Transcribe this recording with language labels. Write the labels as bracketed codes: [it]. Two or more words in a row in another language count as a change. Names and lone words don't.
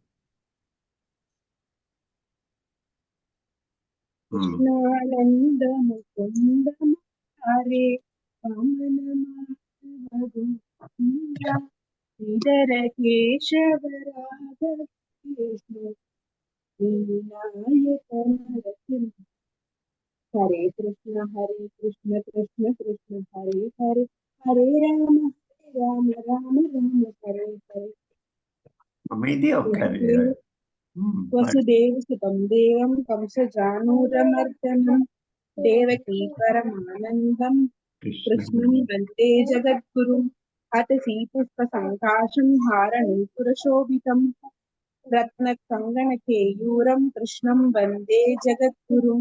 [sa] कृष्णानन्द मुकुन्द मुरारे इतर केशव राघव कृष्ण विनायक नरसिंह. हरे कृष्ण कृष्ण कृष्ण हरे हरे, हरे राम राम राम हरे हरे. [ta] அமைதியா உட்காரு. [sa] वसुदेव सुतं देवं कंसचाणूरमर्दनं देवकी परमानन्दं कृष्णं वन्दे जगद्गुरुं. अतसी पुष्पसङ्काशं हारनूपुरशोभितं रत्नकङ्गणकेयूरं कृष्णं वन्दे जगद्गुरुं.